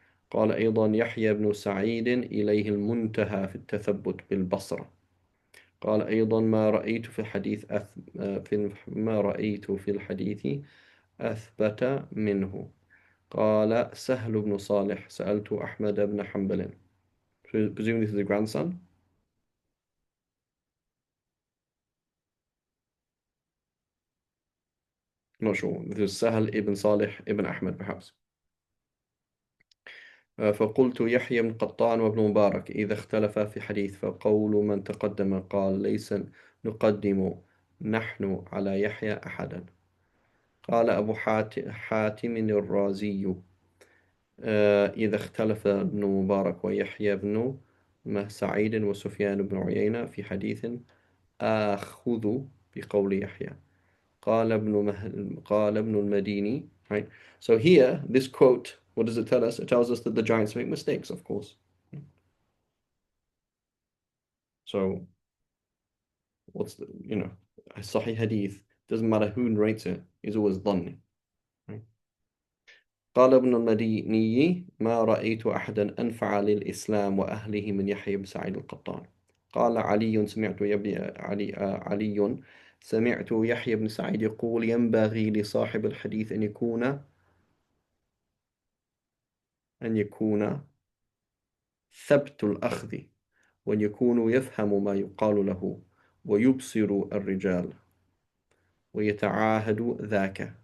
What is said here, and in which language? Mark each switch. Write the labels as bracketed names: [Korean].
[Arabic] قال أيضا يحيى بن سعيد إليه المنتهى في التثبت بالبصرة. قال أيضا ما رأيت في الحديث ما رأيت في الحديث أثبت منه. قال سهل بن صالح سألت أحمد بن حنبل. [English] Presumably this is the grandson. Not sure. This is Sahal ibn Salih ibn Ahmed perhaps. [Arabic] فقلت يحيى بن قطان وابن مبارك إذا اختلفا في حديث فقول من تقدم قال ليس نقدم نحن على يحيى أحدا. قال أبو حاتم الرازي إذا اختلف ابن مبارك ويحيى بن سعيد وسفيان بن عيينة في حديث آخذ بقول يحيى. قال ابن المديني. Right. [English] So here, this quote, what does it tell us? It tells us that the giants make mistakes, of course. So what's the, a Sahih hadith, doesn't matter who narrates it, is always dhanni. Right? [Arabic] قال ابن المديني ما رأيت أحدا أنفع للإسلام وأهله من يحيى بن سعيد القطان. قال علي سمعت علي سمعت يحيى بن سعيد يقول ينبغي لصاحب الحديث أن يكون ثبت الأخذ وأن يكون يفهم ما يقال له ويبصر الرجال ويتعاهد ذاك.